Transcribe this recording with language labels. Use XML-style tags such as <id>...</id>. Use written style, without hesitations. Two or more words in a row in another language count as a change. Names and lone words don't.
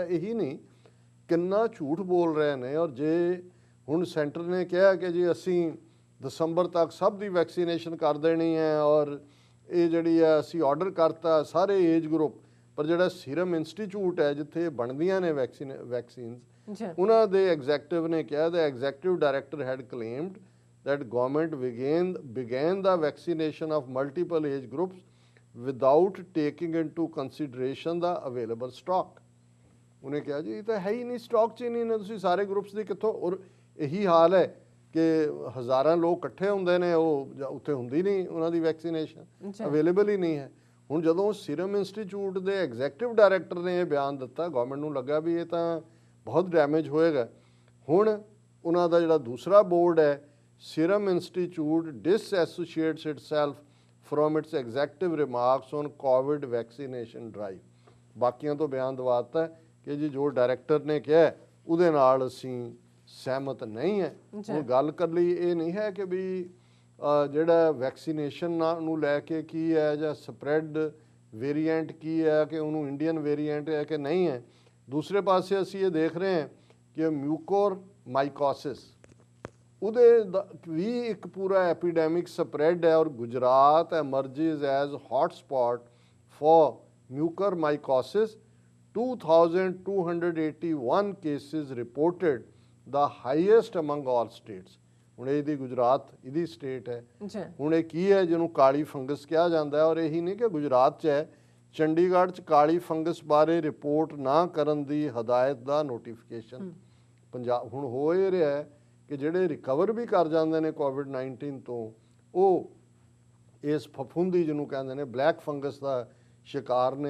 <pa>ਇਹੀ ਨਹੀਂ, ਕਿੰਨਾ ਝੂਠ ਬੋਲ ਰਹੇ ਨੇ। ਔਰ ਜੇ ਹੁਣ ਸੈਂਟਰ ਨੇ ਕਿਹਾ ਕਿ ਜੀ ਅਸੀਂ ਦਸੰਬਰ ਤੱਕ ਸਭ ਦੀ ਵੈਕਸੀਨੇਸ਼ਨ ਕਰ ਦੇਣੀ ਹੈ, ਔਰ ਇਹ ਜਿਹੜੀ ਹੈ ਅਸੀਂ ਆਰਡਰ ਕਰਤਾ ਸਾਰੇ</pa> <en>age group,</en> <pa>ਪਰ ਜਿਹੜਾ ਸੀਰਮ ਇੰਸਟੀਚਿਊਟ ਹੈ ਜਿੱਥੇ ਬਣਦੀਆਂ ਨੇ ਵੈਕਸੀਨਸ, ਉਹਨਾਂ ਦੇ ਐਗਜ਼ੈਕਟਿਵ ਨੇ ਕਿਹਾ,</pa> <en>the executive director had claimed that government began the vaccination of multiple age groups without taking into consideration the available stock।</en> <pa>ਉਹਨੇ ਕਿਹਾ ਜੀ ਇਹ ਤਾਂ ਹੈ ਹੀ ਨਹੀਂ, ਸਟਾਕ 'ਚ ਹੀ ਨਹੀਂ ਨੇ, ਤੁਸੀਂ ਸਾਰੇ ਗਰੁੱਪਸ ਦੀ ਕਿੱਥੋਂ। ਔਰ ਇਹੀ ਹਾਲ ਹੈ ਕਿ ਹਜ਼ਾਰਾਂ ਲੋਕ ਇਕੱਠੇ ਹੁੰਦੇ ਨੇ, ਉਹ ਉੱਥੇ ਹੁੰਦੀ ਨਹੀਂ ਉਹਨਾਂ ਦੀ ਵੈਕਸੀਨੇਸ਼ਨ, ਅਵੇਲੇਬਲ ਹੀ ਨਹੀਂ ਹੈ। ਹੁਣ ਜਦੋਂ ਸੀਰਮ ਇੰਸਟੀਚਿਊਟ ਦੇ</pa> <en>executive director</en> <pa>ਨੇ ਇਹ ਬਿਆਨ ਦਿੱਤਾ, ਗਵਰਨਮੈਂਟ ਨੂੰ ਲੱਗਾ ਵੀ ਇਹ ਤਾਂ ਬਹੁਤ ਡੈਮੇਜ ਹੋਏਗਾ। ਹੁਣ ਉਹਨਾਂ ਦਾ ਜਿਹੜਾ ਦੂਸਰਾ ਬੋਰਡ ਹੈ,</pa> <en>Serum Institute disassociates itself from its executive remarks on COVID vaccination drive।</en> <pa>ਬਾਕੀਆਂ ਤੋਂ ਬਿਆਨ ਦਵਾਤਾ ਕਿ ਜੀ ਜੋ ਡਾਇਰੈਕਟਰ ਨੇ ਕਿਹਾ ਉਹਦੇ ਨਾਲ ਅਸੀਂ ਸਹਿਮਤ ਨਹੀਂ ਹੈ। ਉਹ ਗੱਲ ਕਰ ਲਈ ਇਹ ਨਹੀਂ ਹੈ ਕਿ ਵੀ ਜਿਹੜਾ ਵੈਕਸੀਨੇਸ਼ਨ ਨੂੰ ਲੈ ਕੇ ਕੀ ਹੈ ਜਾਂ</pa> <en>spread variant</en> <pa>ਕੀ ਹੈ, ਕਿ ਉਹਨੂੰ</pa> <en>Indian variant</en> <pa>ਹੈ ਕਿ ਨਹੀਂ ਹੈ। ਦੂਸਰੇ ਪਾਸੇ ਅਸੀਂ ਇਹ ਦੇਖ ਰਹੇ ਹਾਂ ਕਿ ਮਿਊਕੋਰ ਮਾਈਕੋਸਿਸ ਉਹਦੇ ਵੀ ਇੱਕ ਪੂਰਾ</pa> <en>epidemic spread</en> <pa>ਹੈ।</pa> <en>ਔਰ Gujarat emerges as hot spot for mucormycosis. 2281 cases reported, the highest among all states।</en> <pa>ਹੁਣ ਇਹਦੀ ਗੁਜਰਾਤ ਇਹਦੀ ਸਟੇਟ ਹੈ। ਹੁਣ ਇਹ ਕੀ ਹੈ ਜਿਹਨੂੰ ਕਾਲੀ ਫੰਗਸ ਕਿਹਾ ਜਾਂਦਾ ਹੈ। ਔਰ ਇਹੀ ਨਹੀਂ ਕਿ ਗੁਜਰਾਤ 'ਚ ਹੈ, ਚੰਡੀਗੜ੍ਹ 'ਚ ਕਾਲੀ ਫੰਗਸ ਬਾਰੇ ਰਿਪੋਰਟ ਨਾ ਕਰਨ ਦੀ ਹਦਾਇਤ ਦਾ ਨੋਟੀਫਿਕੇਸ਼ਨ। ਪੰਜਾਬ ਹੁਣ ਹੋ ਇਹ ਰਿਹਾ ਹੈ ਕਿ ਜਿਹੜੇ ਰਿਕਵਰ ਵੀ ਕਰ ਜਾਂਦੇ ਨੇ COVID-19 ਤੋਂ, ਉਹ ਇਸ ਫਫੂੰਦੀ ਜਿਹਨੂੰ ਕਹਿੰਦੇ ਨੇ</pa> <en>black fungus</en> <pa>ਦਾ ਸ਼ਿਕਾਰ ਨੇ।</pa>